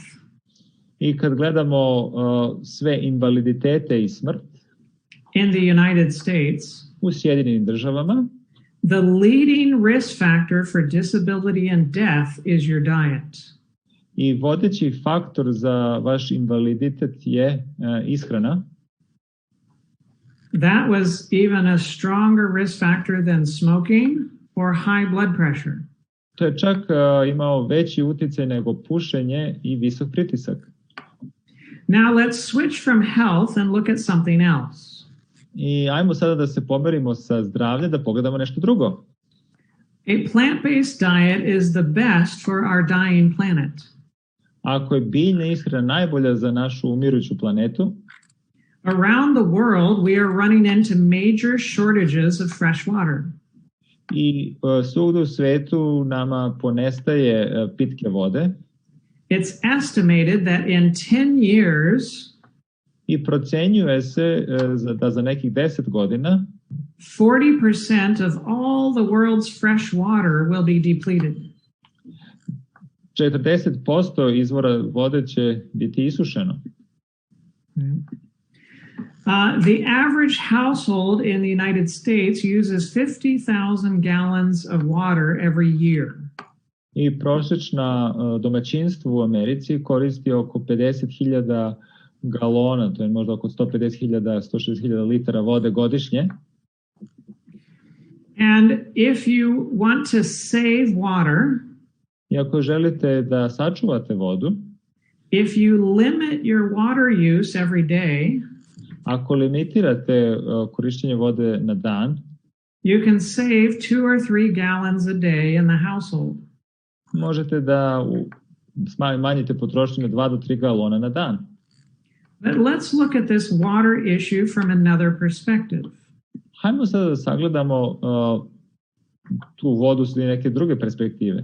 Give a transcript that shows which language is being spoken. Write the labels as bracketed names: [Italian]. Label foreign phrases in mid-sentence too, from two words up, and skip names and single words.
[Serbian] I kad gledamo sve invaliditete i smrt [English] in the United States, [Serbian] u Sjedinjenim državama, [English] the leading risk factor for disability and death is your diet. [Serbian] I vodeći faktor za vaš invaliditet je ishrana. [English] That was even a stronger risk factor than smoking or high blood pressure. [Serbian] To je čak imao veći utjecaj nego pušenje i visok pritisak. [English] Now let's switch from health and look at something else. [Serbian] I ajmo sada da se pomerimo sa zdravlja, da pogledamo nešto drugo. [English] A plant-based diet is the best for our dying planet. [Serbian] Ako je biljna ishrana najbolja za našu umiruću planetu, [English] around the world we are running into major shortages of fresh water. [Serbian] I svugde u svetu nama ponestaje pitke vode. [English] It's estimated that in 10 years [Serbian] I procenjuje se da za nekih 10 godina [English] 40% of all the world's fresh water will be depleted. [Serbian] 40% izvora vode će biti isušeno. [English] The average household in the United States uses 50,000 gallons of water every year. [Serbian] I prosječna domaćinstvo u Americi koristi oko 50.000 galona, to je možda oko 150.000, 160.000 litara vode godišnje. [English] And if you want to save water, [Serbian] I ako želite da sačuvate vodu, [English] if you limit your water use every day, [Serbian] ako limitirate korištenje vode na dan, [English] you can save 2 or 3 gallons a day in the household. [Serbian] Možete da smanjite potrošnju na 2 do 3 galona na dan. [English] But let's look at this water issue from another perspective. [Serbian] Hajmo sada da sagledamo tu vodu s neke druge perspektive.